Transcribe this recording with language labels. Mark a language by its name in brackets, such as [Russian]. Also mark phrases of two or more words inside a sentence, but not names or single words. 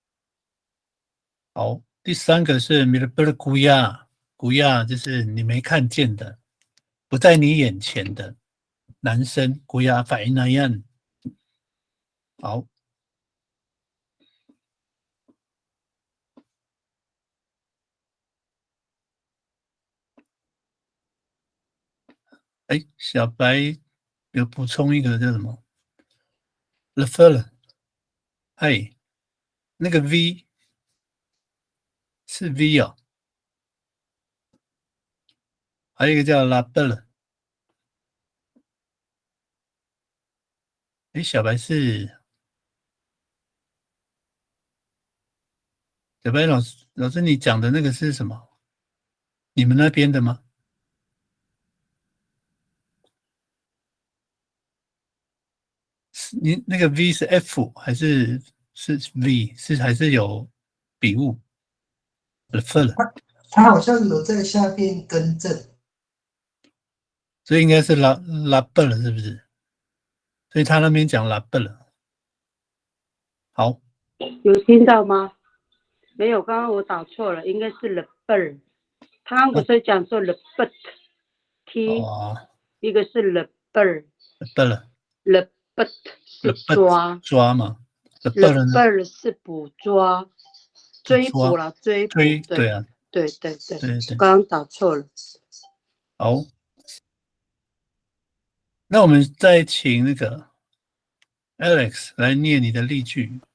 [Chinese] 好，第三个是 [Amis] Midapat Kuya， [Chinese] 就是你没看见的，不在你眼前的男生 [Amis] Kuya Fainayan。 [Chinese] 好，哎，小白有补充一个叫什么 l e f e l 哎，那个 V 是 V 哦，还有一个叫 La Belle。哎，小白老师，你讲的那个是什么？你们那边的吗？你那个 V 是 F 还是 V？还是有笔误 l e f e l 他好像有在下边更正，所以应该是拉贝了，是不是？所以他那边讲拉贝了。好，有听到吗？没有，刚刚我打错了，应该是 [English] the bird。 [Chinese] 他刚不是讲说 [English] the bird， [Chinese] t，一个是 [English] the bird， the bird [Chinese] 是抓嘛， [English] the bird [Chinese] 是捕捉，追捕了，追捕，对啊，对，刚刚打错了。好，那我们再请那个 Alex 来念你的例句。